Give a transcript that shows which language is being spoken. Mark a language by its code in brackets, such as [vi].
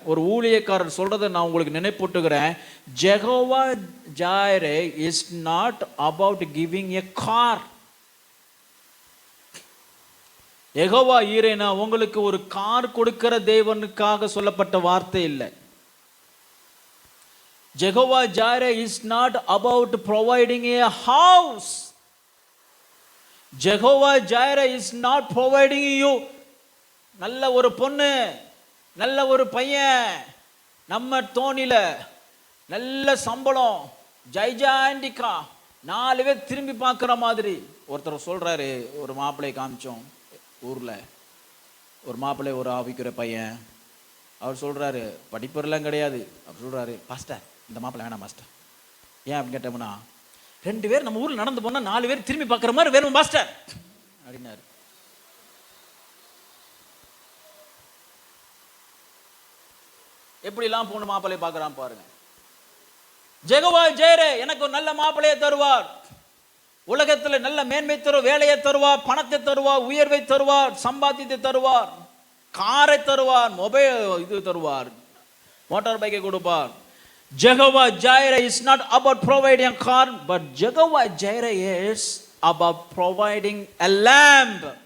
[ta] ஒரு ஊழியக்காரர் சொல்றதை நான் உங்களுக்கு நினைப்பூட்டுகிறேன். [en] Jehovah Jireh is not about giving a car. [ta] Jehovah ஈரேனா உங்களுக்கு ஒரு கார் கொடுக்கிற தேவனுக்காக சொல்லப்பட்ட வார்த்தை இல்லை. [en] Jehovah Jireh is not about providing a house. Jehovah Jireh is not providing you [ta] நல்ல ஒரு பொண்ணு, நல்ல ஒரு பையன், நம்ம தோணில நல்ல சம்பளம், ஜைஜாண்டிக்கா 4 பேர் திரும்பி பார்க்குற மாதிரி. ஒருத்தர் சொல்றாரு, ஒரு மாப்பிள்ளை காமிச்சோம் ஊர்ல, ஒரு மாப்பிள்ளை, ஒரு ஆவிக்குற பையன். அவர் சொல்றாரு, படிப்பெல்லாம் கிடையாது. அவர் சொல்றாரு, பாஸ்டர் இந்த மாப்பிள்ளை வேணாம் மாஸ்டர். ஏன் அப்படின்னு கேட்டோம்னா, 2 பேர் நம்ம ஊரில் நடந்து போனால் 4 பேர் திரும்பி பார்க்குற மாதிரி வேணும் மாஸ்டர் அப்படின்னாரு. எப்படிலாம் பொண்ணு மாப்பிள்ளையை பார்க்குறான் பாருங்க. ஜெகவா ஜெயரே எனக்கு ஒரு நல்ல மாப்பிள்ளையை தருவார், உலகத்தில் நல்ல மேன்மை தருவார், வேலையை தருவார், பணத்தை தருவார், உயர்வை தருவார், சம்பாத்தியத்தை தருவார், காரை தருவார், மொபைல் இது தருவார், மோட்டார் பைக்கை கொடுப்பார். [en] Jehovah Jireh is not about providing a car, but Jehovah Jireh is about providing a lamb.